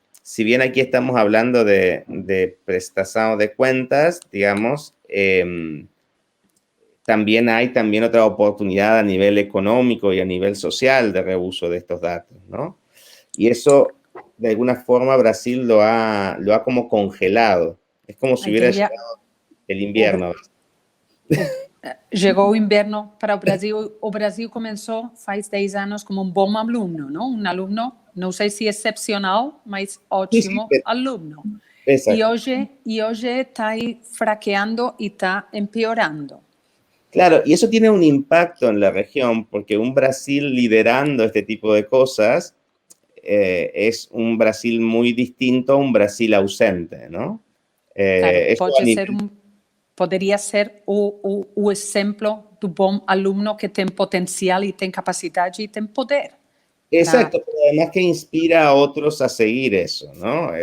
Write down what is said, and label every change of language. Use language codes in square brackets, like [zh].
[es] Si bien aquí estamos hablando de prestación de cuentas, digamos, también hay otra oportunidad a nivel económico y a nivel social de reuso de estos datos, ¿no? Y eso, de alguna forma, Brasil lo ha como congelado. Es como si hubiera llegado el invierno. [pt] Chegou o inverno para o Brasil. O Brasil começou faz 10 anos como um bom aluno, não? Um aluno, não sei se excepcional, mas ótimo aluno. [es] Exacto. [pt] E hoje está aí fraqueando [es] y está empeorando. Claro, y eso tiene un impacto en la región, porque un Brasil liderando este tipo de cosas es un Brasil muy distinto a un Brasil ausente, ¿no? [pt] Claro, poderia ser o exemplo do bom aluno que tem potencial e tem capacidade e tem poder. [es] Exacto, pero además que inspira a otros a seguir eso, ¿no?